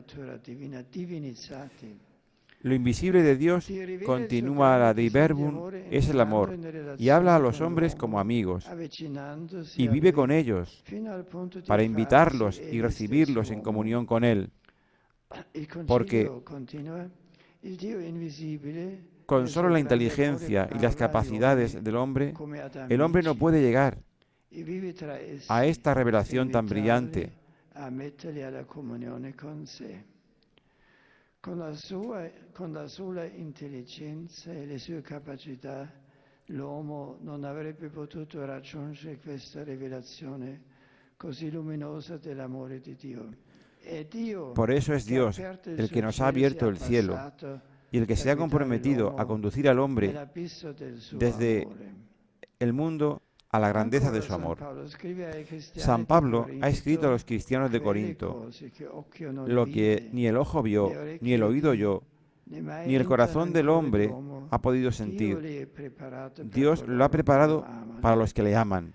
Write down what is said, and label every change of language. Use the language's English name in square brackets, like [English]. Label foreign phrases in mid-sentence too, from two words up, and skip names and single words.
[Spanish] Lo invisible de Dios, continúa la Dei Verbum, es el amor, y habla a los hombres como amigos, y vive con ellos, para invitarlos y recibirlos en comunión con Él, porque con solo la inteligencia y las capacidades del hombre, el hombre no puede llegar a esta revelación tan brillante. [Italian] Con la sola intelligenza e le sue capacità, l'uomo non avrebbe potuto raggiungere questa rivelazione così luminosa dell'amore di Dio. [Spanish] Por eso es Dios el que nos ha abierto el cielo y el que se ha comprometido a conducir al hombre desde el mundo a la grandeza de su amor. San Pablo ha escrito a los cristianos de Corinto: lo que ni el ojo vio, ni el oído oyó, ni el corazón del hombre ha podido sentir, Dios lo ha preparado para los que le aman.